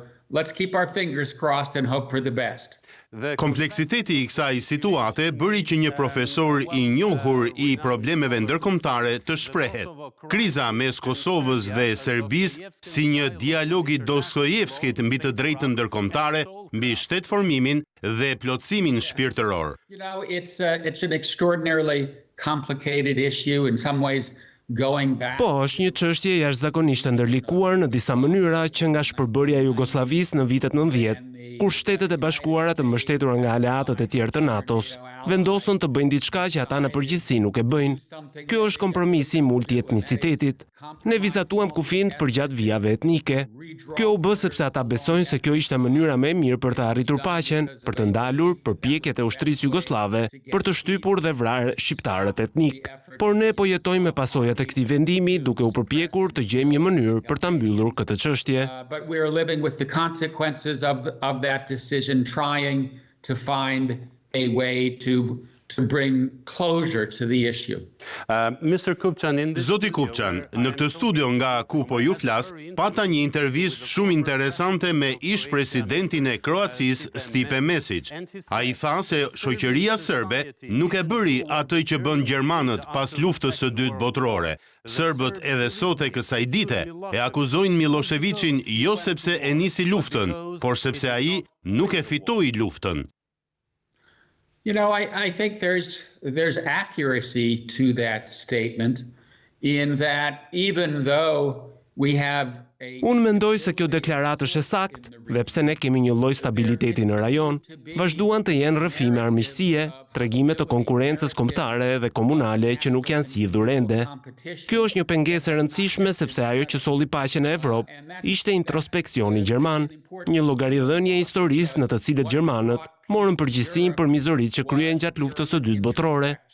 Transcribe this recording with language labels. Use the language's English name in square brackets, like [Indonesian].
[English] Let's keep our fingers crossed and hope for the best. [Albanian] Kompleksiteti i kësaj situate bëri që një profesor i njohur i problemeve ndërkombëtare të shprehet. Kriza mes Kosovës dhe Serbisë si një dialog i Dostojevskit mbi të drejtën ndërkombëtare, mbi shtetformimin dhe plotësimin shpirtëror. [English] You know, it's an extraordinarily complicated issue in some ways. [Albanian] Po, është një çështje jashtëzakonisht e ndërlikuar në disa mënyra që nga shpërbërja e Jugosllavisë në vitet 90, kur Shtetet e Bashkuara të mbështetura nga aleatët e tjerë të NATO-s vendosën të bëjnë diçka që ata në përgjithësi nuk e bëjnë. Kjo është kompromisi i multietnicitetit. Ne vizatuam kufijt përgjatë vijave etnike. Kjo u bë sepse ata besojnë se kjo ishte mënyra më e mirë për të arritur paqen, për të ndalur përpjekjet e ushtrisë jugosllave për të shtypur dhe vrarë shqiptarët etnik. Por ne po jetojmë me pasojat e këtij vendimi duke u përpjekur të gjejmë një mënyrë për ta mbyllur këtë çështje. [English] But we are living with the consequences of that decision, trying to find a way to bring closure to the issue. Mr. Kupçan, [Albanian] Zoti Kupçan, në këtë studio nga ku po ju flas, pata një intervistë shumë interesante me ish presidentin e Kroacisë, Stipe Mesić. Ai tha se shoqëria serbe nuk e bëri atë që bën gjermanët pas luftës së dytë botërore. Serbët edhe sot e kësaj dite e akuzojnë Miloševićin jo sepse e nisi luftën, por sepse ai nuk e fitoi luftën. [English] You know, I think there's accuracy to that statement in that even though we have [Albanian] Unë mendoj se kjo deklaratë është e saktë dhe pse ne kemi një lloj stabiliteti në rajon, vazhduan të jenë rrëfime armiqësie, tregime të konkurrencës kombëtare dhe komunale që nuk janë sidhur ende. Kjo është një pengesë e rëndësishme sepse ajo që solli paqen në Evropë ishte introspeksioni gjerman, një llogaridhënie e historisë në të cilët gjermanët morën përgjegjësinë për mizoritë që kryen gjatë luftës së dytë botërore.